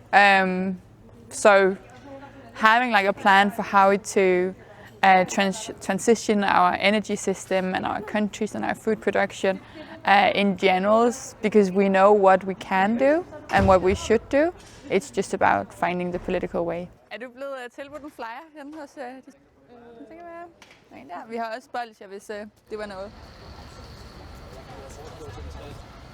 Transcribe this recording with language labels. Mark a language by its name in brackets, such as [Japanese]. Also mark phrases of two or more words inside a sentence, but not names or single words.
[English] So having a plan for how to transition our energy system and our countries and our food production in general, because we know what we can do and what we should do. It's just about finding the political way. [Danish] Er du blevet tilbudt en flyer henne hos det kan være. Vi har også bolsjer, hvis det var noget.